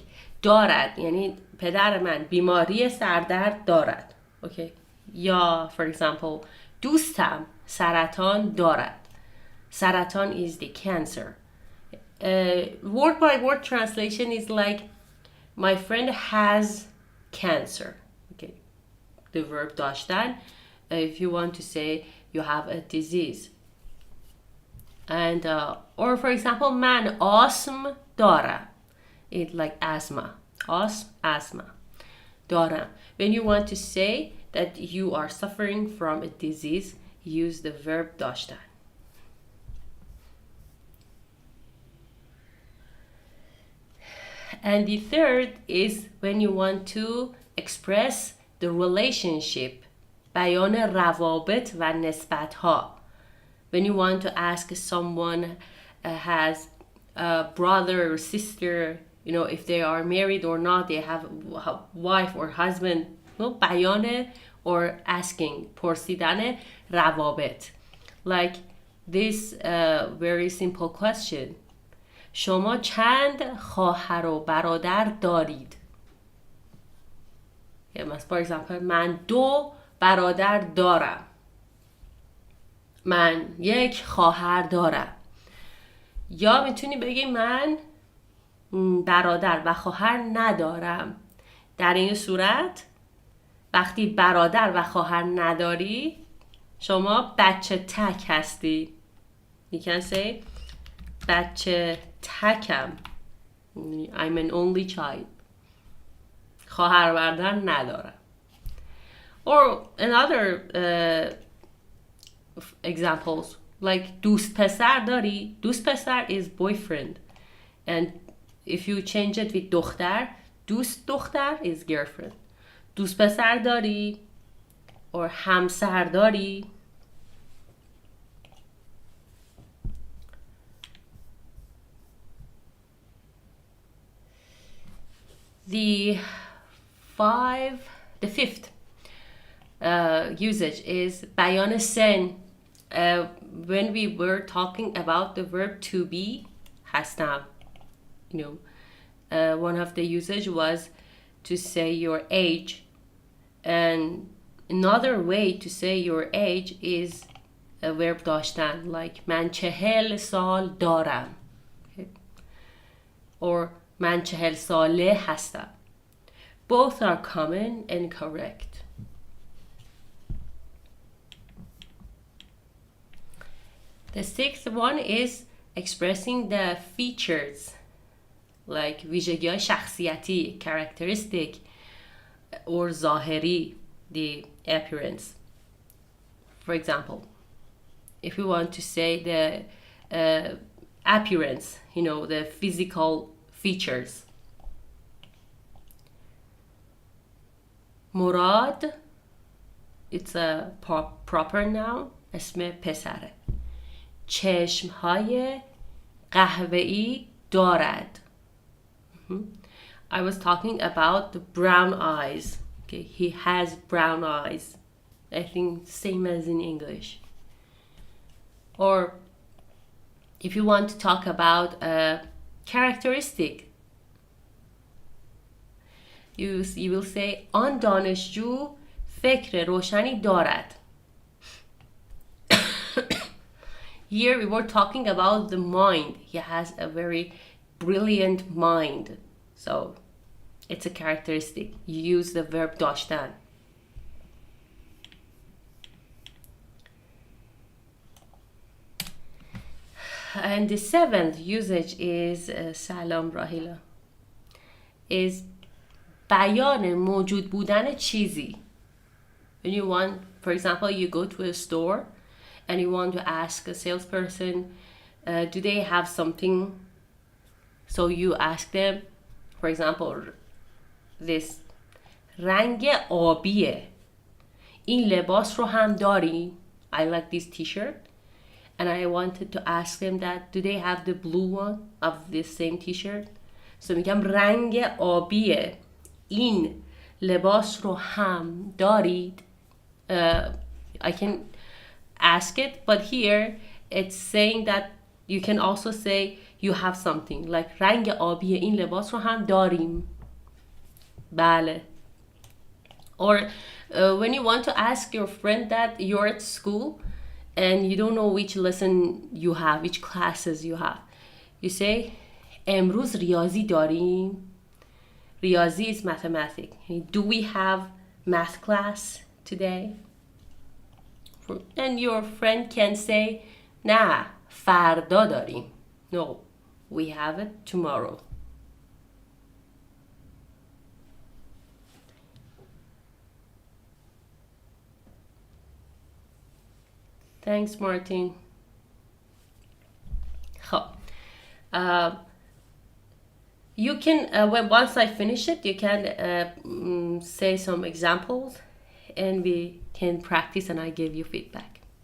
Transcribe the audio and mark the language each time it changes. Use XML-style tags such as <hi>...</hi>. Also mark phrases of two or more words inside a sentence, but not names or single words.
<fa>دارد یعنی پدر من بیماری سردرد دارد.</fa> <en>Okay. یا for example,</en> <fa>دوستم سرطان دارد.</fa> <en>سرطان is the cancer. Word by word translation is like my friend has cancer. Okay. The verb داشتن. If you want to say you have a disease. And or for example,</en> <fa>من آسم دارم.</fa> <en>It's like asthma. Asthma. دارم. When you want to say that you are suffering from a disease, use the verb داشتن. And the third is when you want to express the relationship.</en> <fa>بیان روابط و نسبت‌ها.</fa> <en>When you want to ask someone has a brother or sister, you know, if they are married or not, they have a wife or husband, بیان or asking,</en> <fa>پرسیدن روابط.</fa> <en>Like this very simple question.</en> <fa>شما چند خواهر و برادر دارید؟</fa> <en>For example,</en> <fa>من 2 برادر دارم. من 1 خواهر دارم. یا میتونی بگی من برادر و خواهر ندارم. در این صورت وقتی برادر و خواهر نداری شما بچه تک هستی.</fa> <en>You can say</en> <fa>بچه تکم.</fa> <en>I'm an only child.</en> <fa>خواهر برادر ندارم.</fa> <en>Or another examples like</en> <fa>دوست پسر داری. دوست پسر</fa> <en>is boyfriend, and if you change it with دختر,</en> <fa>دوست دختر</fa> <en>is girlfriend.</en> <fa>دوست پسر داری or همسر داری.</fa> <en>The fifth usage is</en> <fa>بیان سن.</fa> <en>When we were talking about the verb to be, هستم, one of the usage was to say your age, and another way to say your age is a verb داشتن, like</en> <fa>من 40 سال دارم,</fa> <en>okay?</en> <fa>Or من 40 ساله هستم.</fa> <en>Both are common and correct. The sixth one is expressing the features, like</en> <fa>ویژگی‌های شخصیتی,</fa> <en>characteristic, or ظاهری, the appearance. For example, if we want to say the appearance, the physical features. مراد, it's a proper noun,</en> <fa>اسم پسره. چشمهای قهوه‌ای دارد.</fa> <en>I was talking about the brown eyes. Okay, he has brown eyes. I think same as in English. Or if you want to talk about a characteristic, you will say</en> <fa>آن دانشجو فکر روشنی دارد.</fa> <en>Here we were talking about the mind. He has a very brilliant mind. So it's a characteristic. You use the verb داشتن. And the seventh usage is سلام راهیلا, is</en> <fa>بیان موجود بودن چیزی.</fa> <en>When you want, for example, you go to a store and you want to ask a salesperson, do they have something? So you ask them, for example, this</en> <fa>رنگ آبیه. این لباس رو هم داری.</fa> <en>I like this t-shirt. And I wanted to ask them that, do they have the blue one of this same t-shirt?</en> <fa>So میگم رنگ آبیه. این لباس رو هم دارید.</fa> <en>I can ask it, but here it's saying that you can also say you have something, like</en> <fa>رنگ آبی این لباس رو هم داریم. بله.</fa> <en>Or when you want to ask your friend that you're at school and you don't know which lesson you have, which classes you have, you say</en> <fa>امروز ریاضی داریم.</fa> <en>ریاضی is mathematics. Do we have math class today? And your friend can say</en> <fa>نه فردا داریم.</fa> <en>No, we have it tomorrow. Thanks, Martin. You can, once I finish it, you can say some examples and we can practice and I give you feedback.</en>